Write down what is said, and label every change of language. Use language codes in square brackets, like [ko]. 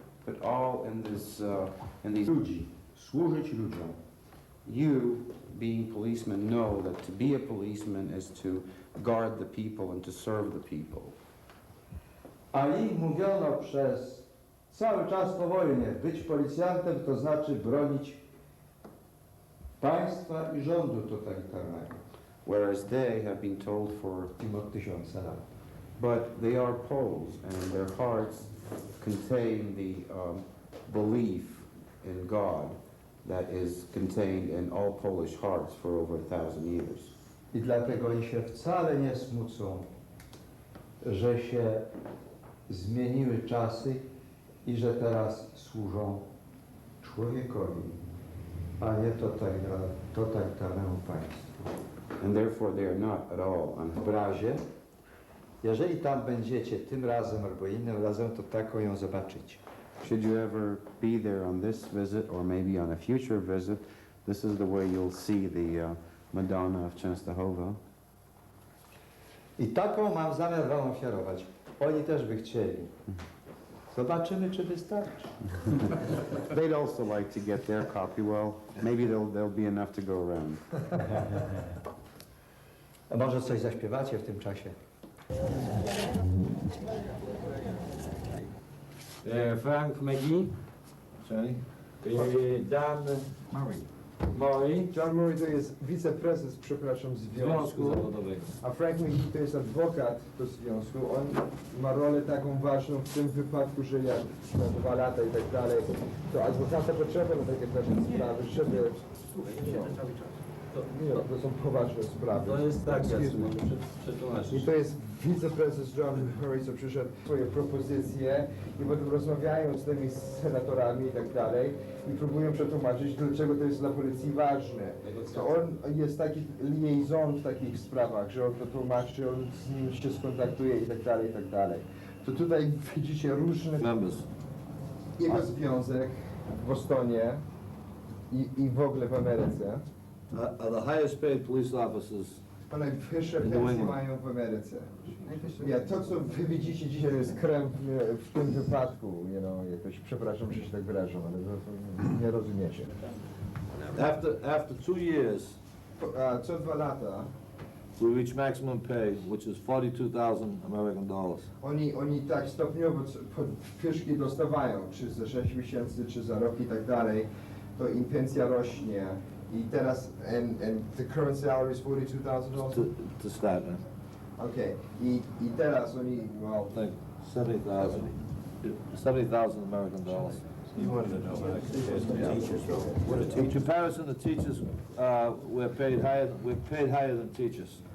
[en] But all in these [pl] ludzi, służyć ludziom. [en] You, being policemen, know that to be a policeman is to guard the people and to serve the people. [pl] A im mówiono przez cały czas po wojnie, być policjantem to znaczy bronić państwa i rządu totalitarnego. [en] Whereas they have been told for [pl] Od 1000 lat. [en] But they are Poles, and their hearts contain the belief in God that is contained in all Polish hearts for over 1,000 years. [pl] I dlatego oni się wcale nie smucą, że się zmieniły czasy i że teraz służą człowiekowi, a nie totalitarnemu państwu. [en] And therefore they are not at all [pl] W razie, jeżeli tam będziecie tym razem albo innym razem, to taką ją zobaczycie. [en] Should you ever be there on this visit or maybe on a future visit, this is the way you'll see the Madonna of Częstochowa. [pl] I taką mam zamiar wam ofiarować. Oni też by chcieli. Zobaczymy, czy wystarczy. [en] They'd also like to get their copy. Well, maybe there'll be enough to go around. [pl] A może coś zaśpiewacie w tym czasie? [en] Frank McGee, Dan Murray. [pl] John Murray to jest wiceprezes, przepraszam, związku, a Frank McGee to jest adwokat do związku. On ma rolę taką ważną w tym wypadku, że jak na 2 lata i tak dalej, to adwokata potrzeba na takie ważne sprawy, żeby... Nie, to są poważne sprawy. To jest tak, I to jest wiceprezes John Murray, co przyszedł swoje propozycje i potem rozmawiają z tymi senatorami i tak dalej i próbują przetłumaczyć, dlaczego to jest dla policji ważne. To on jest taki liaison w takich sprawach, że on to tłumaczy, on z nim się skontaktuje i tak dalej, i tak dalej. To tutaj widzicie różne... Jego związek w Bostonie i w ogóle w Ameryce. [en] Are the highest paid police officers [pl] A najwyższe [en] In New [pl] pensje [en] England. [pl] mają w Ameryce. Ja, to, co wy widzicie dzisiaj, to jest krem w tym wypadku. Jakoś, przepraszam, że się tak wyrażam, ale nie rozumiecie. [en] after 2 years [pl] A co 2 lata [en] we reach maximum pay, which is 42,000 American dollars. [pl] oni tak stopniowo podwyżki dostawają, czy za 6 miesięcy, czy za rok i tak dalej, to im pensja rośnie. I teraz, [en] and the current salary is $42,000? To start, man. [pl] Okay. I teraz oni, well... [en] I think 70,000. 70,000 American dollars. You wanted to know what teachers. In comparison, the teachers, we're paid higher than teachers.